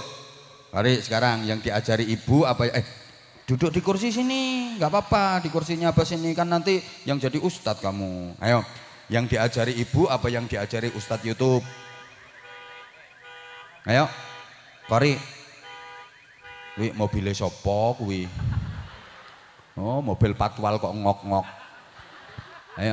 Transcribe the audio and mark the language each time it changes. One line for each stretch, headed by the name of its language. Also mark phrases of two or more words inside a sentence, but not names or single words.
Indonesian: Kori sekarang yang diajari ibu apa duduk di kursi sini, nggak apa-apa di kursinya apa sini kan nanti yang jadi ustadz kamu. Ayo, yang diajari ibu apa yang diajari ustadz YouTube. Ayo, Kori.
Javanese: Wi mobilnya sopo kuwi.
Indonesian: Oh, mobil patwal kok ngok-ngok. Ayo.